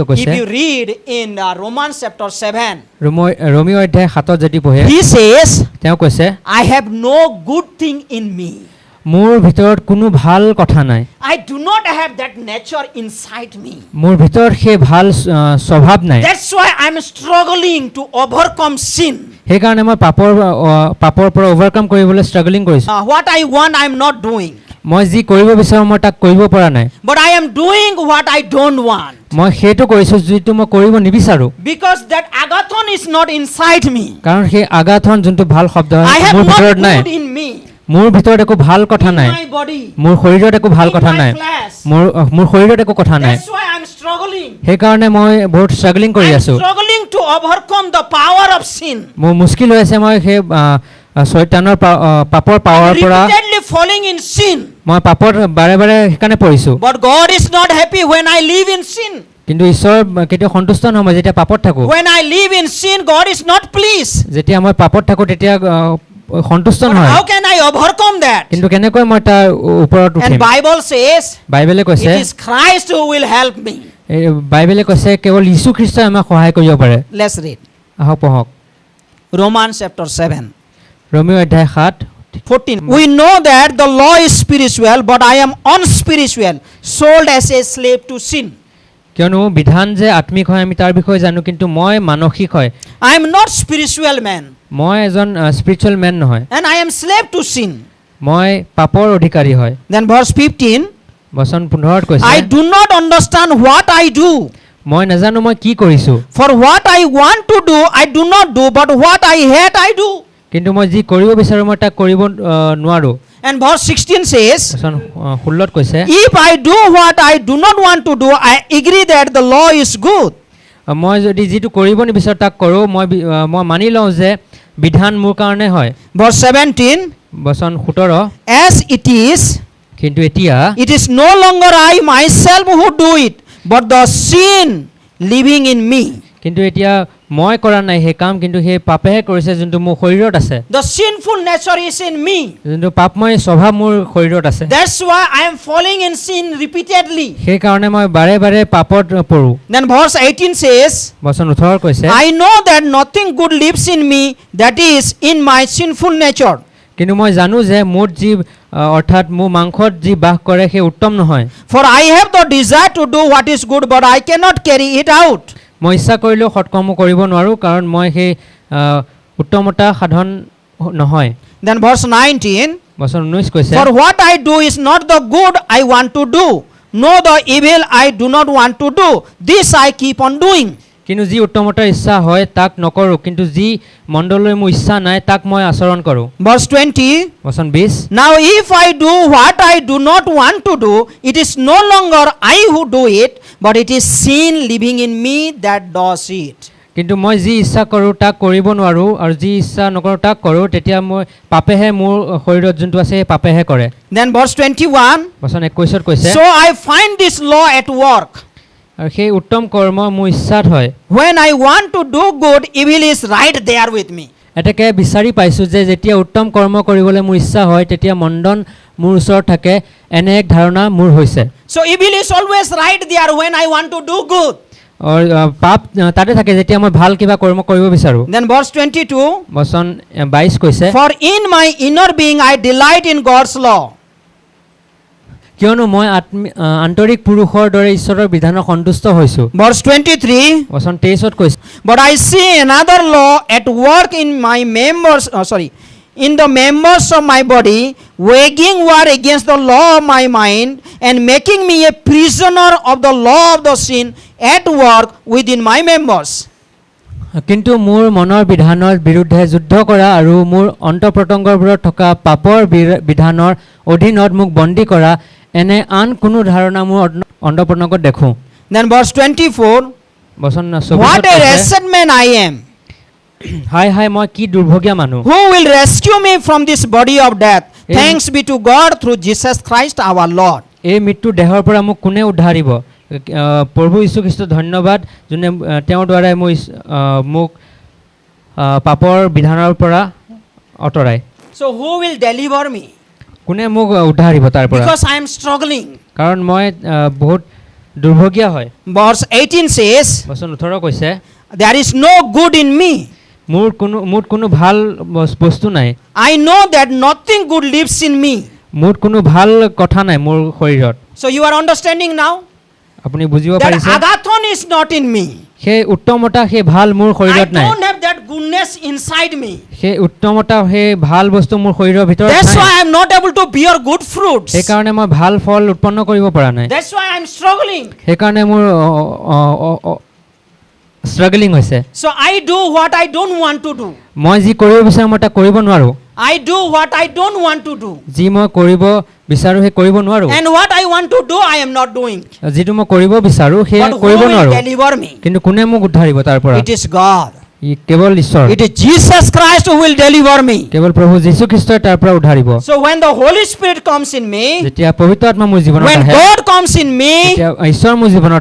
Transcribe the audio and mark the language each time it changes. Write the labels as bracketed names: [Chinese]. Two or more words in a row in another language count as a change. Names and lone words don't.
[English] If [Assamese] কৈছে [English] you read in Romans chapter 7, [Assamese] ৰোমিও অধ্যায় 7 যদি পঢ়ে [English] he says, [Assamese] তেওঁ কৈছে [English] I have no good thing in me. [Assamese] মোৰ ভিতৰত কোনো ভাল কথা নাই [English] I do not have that nature inside me. [Assamese] মোৰ ভিতৰত সেই ভাল স্বভাৱ নাই [English] That's why I'm struggling to overcome sin. [Assamese] সেইকাৰণে মই পাপৰ পৰা ওভাৰকাম কৰিবলৈ ষ্ট্ৰাগলিং কৰিছো [English] What I want, I'm not doing. [Assamese] মই যি কৰিব বিচাৰো মই তাক কৰিব পৰা নাই [English] But I am doing what I don't want. [Assamese] মই সেইটো কৰিছো যিটো মই কৰিব নিবিচাৰো [English] Because that agathon is not inside me. [Assamese] কাৰণ সেই আগাথন যোনটো ভাল শব্দ [English] I [Assamese] হয় [English] have [Assamese] মোৰ [English] not [Assamese] ভিতৰত নাই [English] good in me. [Assamese] মোৰ ভিতৰত একো ভাল কথা [English] In [Assamese] নাই [English] my body. [Assamese] মোৰ শৰীৰত একো ভাল [English] In [Assamese] কথা [English] my [Assamese] নাই [English] flesh. [Assamese] মোৰ শৰীৰত একো কথা নাই [English] That's why I'm struggling. [Assamese] সেইকাৰণে মই বহুত ষ্ট্ৰাগলিং কৰি [English] I'm [Assamese] আছো [English] struggling to overcome the power of sin. [Assamese] মোৰ মুস্কিল হৈ আছে মই সেই শয়তানৰ পাপৰ পাৱাৰ পৰা [English] repeatedly falling in sin. [Assamese] মই পাপত বাৰে বাৰে সেইকাৰণে পৰিছোঁ [English] But God is not happy when I live in sin. [Assamese] কিন্তু ঈশ্বৰ কেতিয়াও সন্তুষ্ট নহয় মই যেতিয়া পাপত থাকোঁ [English] When I live in sin, God is not pleased. [Assamese] যেতিয়া মই পাপত থাকোঁ তেতিয়া সন্তুষ্ট [English] But [Assamese] নহয় [English] how can I overcome that? [Assamese] কিন্তু কেনেকৈ মই তাৰ ওপৰত [English] And [Assamese] উঠিম [English] Bible says, [Assamese] বাইবেলে কৈছে [English] it is Christ who will help me. [Assamese] বাইবেলে কৈছে কেৱল যীশু খ্ৰীষ্টই আমাক সহায় কৰিব পাৰে [English] Let's read. [Assamese] আহক পঢ়ক [English] Romans chapter 7. [Assamese] ৰোমিও অধ্যায় 7 [English] 14. We know that the law is spiritual, but I am unspiritual, sold as a slave to sin. [Assamese] কিয়নো বিধান যে আত্মিক হয় আমি তাৰ বিষয়ে জানো কিন্তু মই মানসিক হয় [English] I am not spiritual man, [Assamese] মই এজন [English] spiritual man [Assamese] নহয় [English] and I am slave to sin. [Assamese] মই পাপৰ অধিকাৰী হয় [English] Then verse 15. [Assamese] বচন 15 কৈছে [English] I do not understand what I do. [Assamese] মই নাজানো মই কি কৰিছোঁ [English] For what I want to do, I do not do, but what I hate, I do. [Assamese] কিন্তু মই যি কৰিব বিচাৰোঁ মই তাক কৰিব নোৱাৰোঁ [English] And verse 16 says, [Assamese] বচন 16 কৈছে [English] if I do what I do not want to do, I agree that the law is good. [Assamese] মই যদি যিটো কৰিব নিবিচাৰোঁ তাক কৰোঁ মই মানি লওঁ যে বিধান মোৰ কাৰণে হয় [English] Verse 17, [Assamese] বচন 17 [English] as it is, [Assamese] কিন্তু এতিয়া [English] it is no longer I myself who do it, but the sin living in me. [Assamese] কিন্তু এতিয়া মই কৰা নাই সেই কাম কিন্তু সেই পাপেহে কৰিছে যোনটো মোৰ শৰীৰত আছে [English] The sinful nature is in me. [Assamese] যোনটো পাপময় স্বভাৱ মোৰ শৰীৰত আছে [English] That's why I am falling in sin repeatedly. [Assamese] সেইকাৰণে মই বাৰে বাৰে পাপত পৰোঁ [English] Then verse 18 says, [Assamese] বচন 18 কৈছে [English] I know that nothing good lives in me, that is in my sinful nature. [Assamese] কিন্তু মই জানো যে মোৰ যি অৰ্থাৎ মোৰ মাংসত যি বাস কৰে সেই উত্তম নহয় [English] For I have the desire to do what is good, but I cannot carry it out. [Assamese] মই ইচ্ছা কৰিলেও সৎকৰ্ম কৰিব নোৱাৰোঁ কাৰণ মই সেই উত্তমতা সাধন নহয় [English] Then verse 19, [Assamese] বচন 19 কৈছে [English] for what I do is not the good I want to do, no the evil I do not want to do. This I keep on doing. [Assamese] কিন্তু যি উত্তমতাৰ ইচ্ছা হয় তাক নকৰোঁ কিন্তু যি মণ্ডলৈ মোৰ ইচ্ছা নাই তাক মই আচৰণ কৰোঁ [English] Verse 20, [Assamese] বচন 20 [English] now if I do what I do not want to do, it is no longer I who do it, but it is sin living in me that does it. [Assamese] কিন্তু মই যি ইচ্ছা কৰোঁ তাক কৰিব নোৱাৰোঁ আৰু যি ইচ্ছা নকৰোঁ তাক কৰোঁ তেতিয়া মই পাপেহে মোৰ শৰীৰত যোনটো আছে সেই পাপেহে কৰে [English] Then verse 21, [Assamese] বচন 21 কৈছে [English] so I find this law at work. [Assamese] আৰু সেই উত্তম কৰ্ম মোৰ ইচ্ছাত হয় [English] When I want to do good, evil is right there with me. [Assamese] এটাকে বিচাৰি পাইছোঁ যে যেতিয়া উত্তম কৰ্ম কৰিবলৈ মোৰ ইচ্ছা হয় তেতিয়া মণ্ডন মোৰ ওচৰত থাকে এনে এক ধাৰণা মোৰ হৈছে [English] So evil is always right there when I want to do good. [Assamese] আৰু পাপ তাতে থাকে যেতিয়া মই ভাল কিবা কৰ্ম কৰিব বিচাৰোঁ [English] Then verse 22, [Assamese] বচন 22 কৈছে [English] for in my inner being I delight in God's law. [Assamese] কিয়নো মই আন্তৰিক পুৰুষৰ দৰে ঈশ্বৰৰ বিধানত সন্তুষ্ট হৈছোঁ [English] Verse 23, [Assamese] বচন 23 কৈছে [English] but I see another law at work in my members, in the members of my body, waging war against the law of my mind and making me a prisoner of the law of the sin at work within my members. [Assamese] কিন্তু মোৰ মনৰ বিধানৰ বিৰুদ্ধে যুদ্ধ কৰা আৰু মোৰ অন্তঃপ্ৰত্যংগবোৰত থকা পাপৰ বিধানৰ অধীনত মোক বন্দী কৰা এনে আন কোনো ধাৰণা মোৰ অন্তঃপ্ৰত্যংগত দেখোঁ [English] Then verse 24, [Assamese] বচন [English] what 24 a wretched man I am. [Assamese] হাই হাই মই কি দুৰ্ভগীয়া মানুহ [English] Who will rescue me from this body of death? Thanks be to God through Jesus Christ our Lord. [Assamese] এই মৃত্যু দেহৰ পৰা মোক কোনে উদ্ধাৰিব প্ৰভু যীশু খ্ৰীষ্ট ধন্যবাদ যোনে তেওঁৰ দ্বাৰাই মোক পাপৰ বিধানৰ পৰা আঁতৰাই [English] So who will deliver me? [Assamese] কোনে মোক উদ্ধাৰিব তাৰ পৰা [English] Because I am struggling. [Assamese] কাৰণ মই বহুত দুৰ্ভগীয়া হয় [English] Verse 18 says, [Assamese] বচন 18 কৈছে [English] there is no good in me. [Assamese] মোৰ কোনো ভাল বস্তু নাই [English] I know that nothing good lives in me. [Assamese] মোৰ কোনো ভাল কথা নাই মোৰ শৰীৰত [English] So you are understanding now? [Assamese] আপুনি বুজিব [English] That [Assamese] পাৰিছে [English] agathon is not in me. [Assamese] সেই উত্তমতা সেই ভাল মোৰ [English] I [Assamese] শৰীৰত নাই [English] don't have that goodness inside me. [Assamese] সেই উত্তমতা সেই ভাল বস্তু মোৰ শৰীৰৰ ভিতৰত [English] That's why [Assamese] নাই [English] I am not able to bear good fruits. [Assamese] সেইকাৰণে মই ভাল ফল উৎপন্ন কৰিব পৰা নাই [English] That's why I am struggling. [Assamese] সেইকাৰণে মোৰ ষ্ট্ৰাগলিং হৈছে [English] So I do what I don't want to do. [Assamese] মই যি কৰিব বিচাৰোঁ মই তাক কৰিব নোৱাৰোঁ [English] I do what I don't want to do. [Assamese] যি মই কৰিব বিচাৰোঁ সেই কৰিব নোৱাৰোঁ [English] And what I want to do, I am not doing. [Assamese] যিটো মই কৰিব বিচাৰোঁ সেয়া [English] But who [Assamese] কৰিব [English] will [Assamese] নোৱাৰোঁ [English] deliver me? [Assamese] কিন্তু কোনে মোক উদ্ধাৰিব তাৰ পৰা [English] It is God. [Assamese] ই কেৱল ঈশ্বৰ [English] It is Jesus Christ who will deliver me. [Assamese] কেৱল প্ৰভু যীশু খ্ৰীষ্টই তাৰ পৰা উদ্ধাৰিব [English] So when the Holy Spirit comes in me, [Assamese] যেতিয়া পবিত্ৰ আত্মা মোৰ জীৱনত [English] when [Assamese] আহে [English] God comes in me, [Assamese] যেতিয়া ঈশ্বৰ মোৰ জীৱনত